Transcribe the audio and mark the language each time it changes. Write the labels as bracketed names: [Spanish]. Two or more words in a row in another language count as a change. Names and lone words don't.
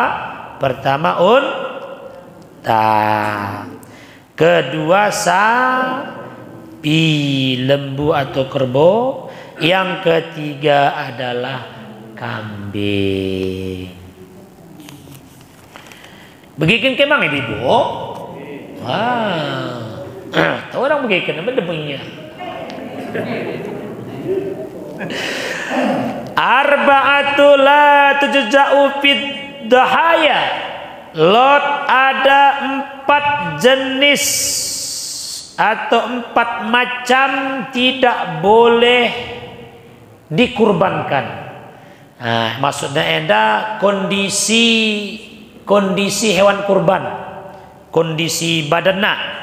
[Indonesian] Pertama unta, kedua sapi, lembu atau kerbau, yang ketiga adalah kambing. Begitu kemang ibu-ibu. Tahu orang begitu apa debunya? [Arabic] Arba'atu la tujza'u fid dahaya. [Indonesian] Lot ada 4 jenis atau 4 macam tidak boleh dikurbankan. Maksudnya enda kondisi hewan kurban, kondisi badanna.